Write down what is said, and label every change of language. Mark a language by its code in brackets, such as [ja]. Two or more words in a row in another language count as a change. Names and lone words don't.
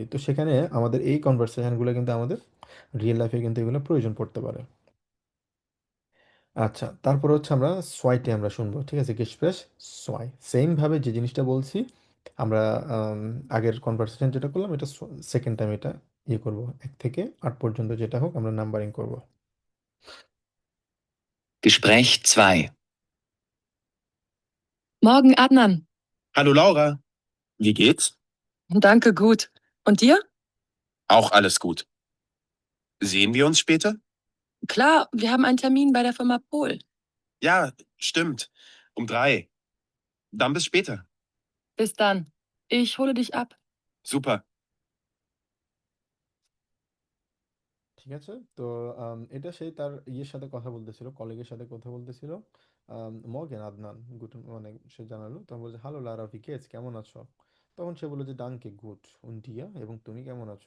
[bn] তো সেখানে আমাদের এই কনভারসেশনগুলো কিন্তু আমাদের রিয়েল লাইফে কিন্তু এগুলো প্রয়োজন পড়তে পারে। আচ্ছা, তারপর হচ্ছে আমরা সোয়াইটে আমরা শুনবো। ঠিক আছে, [de] Gespräch zwei, [bn] সেম ভাবে যে জিনিসটা বলছি আমরা, আম, আগের কনভারসেশন যেটা করলাম এটা [en] second time [bn] এটা ইয়ে করব, 1 থেকে 8 পর্যন্ত যেটা হোক আমরা নাম্বারিং করব। [de] Gespräch 2. Morgen, Adnan. Hallo Laura. Wie geht's? Danke, gut. Und dir? Auch alles gut. Sehen wir uns später? Klar, wir haben einen Termin bei der Firma Pol. Ja, stimmt. Um 3. Dann bis später. Bis dann. Ich hole dich ab. Super. [bn] ঠিক আছে, তো এটা সেই তার ইয়ের সাথে কথা বলতেছিল, কলিগের সাথে কথা বলতেছিল, মর্গেন আদনান গুড, মানে সে জানালো, তখন বলছে হ্যালো লারা, [de] wie geht's [bn] কেমন আছো? তখন সে বললো যে [de] danke gut und dir, [bn] এবং তুমি কেমন আছো?